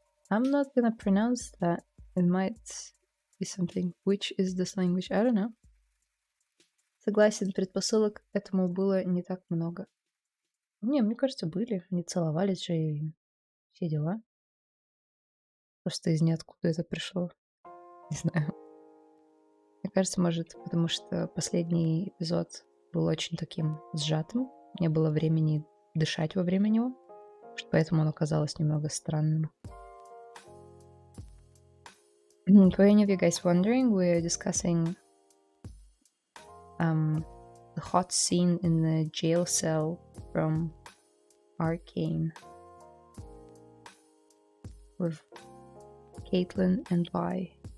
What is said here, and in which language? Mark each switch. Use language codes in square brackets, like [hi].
[en] I'm not gonna pronounce that. It might be something. Which is this language? I don't know. [ru] Согласен, предпосылок к этому было не так много. Не, мне кажется, были. Они целовались же и все дела. Просто из ниоткуда это пришло. Не знаю. Мне кажется, может, потому что последний эпизод был очень таким сжатым. Не было времени дышать во время него. Может, поэтому оно казалось немного странным. [en] For any of you guys wondering, we're discussing the hot scene in the jail cell from Arcane with Caitlyn and Vi.